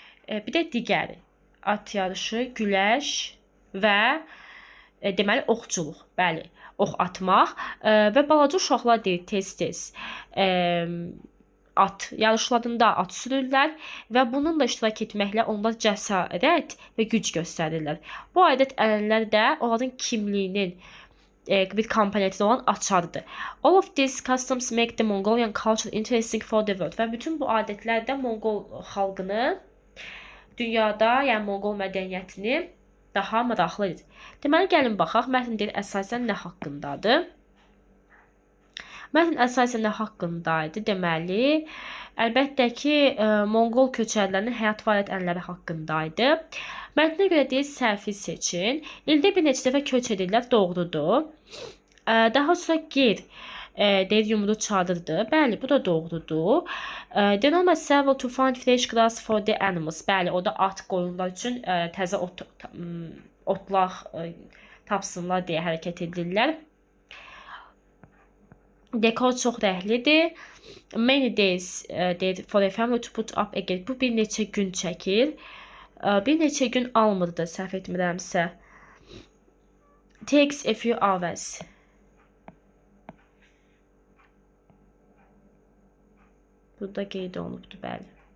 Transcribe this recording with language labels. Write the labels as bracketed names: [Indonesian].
[Azerbaijani] Bir də digəri at yarışı, güləş və deməli oxçuluq, bəli, ox atmaq və balaca uşaqlar deyir tez-tez at yarışlarında at sürürlər və bununla iştirak etməklə onlar cəsarət və güc göstərirlər. Bu adət-ənənələr də onların kimliyinin bir komponenti olan açardır. [English] All of these customs make the Mongolian culture interesting for the world. [Azerbaijani] Və bütün bu adətlər də Monqol xalqını dünyada, yəni Monqol mədəniyyətini daha maraqlı edir. Deməli, gəlin baxaq, mətn deyir əsasən nə haqqındadır? Mətn əsasən nə haqqındaydı? Deməli, əlbəttə ki, Monqol köçərlərinin həyat fəaliyyət-ənənələri haqqındaydı. Mətnə görə deyir səhvi seçin. İldə bir neçə dəfə köç edirlər, doğrudur. Daha sonra gir deyir yumru çadırdı. Bəli, bu da doğrudur. [English] They almost travel to find fresh grass for the animals. [Azerbaijani] Bəli, o da at qoyunlar üçün təzə otlar tapsınlar deyə hərəkət edirlər. Dekor çox rəhlidir. [English] Many days [Azerbaijani] deyir [English] for a family to put up again. [Azerbaijani] Bu bir neçə gün çəkir. Bir neçə gün almırdı, səhv etmirəmsə. [English] Takes a few hours. [Azerbaijani] Burada qeyd olunubdur, bəli.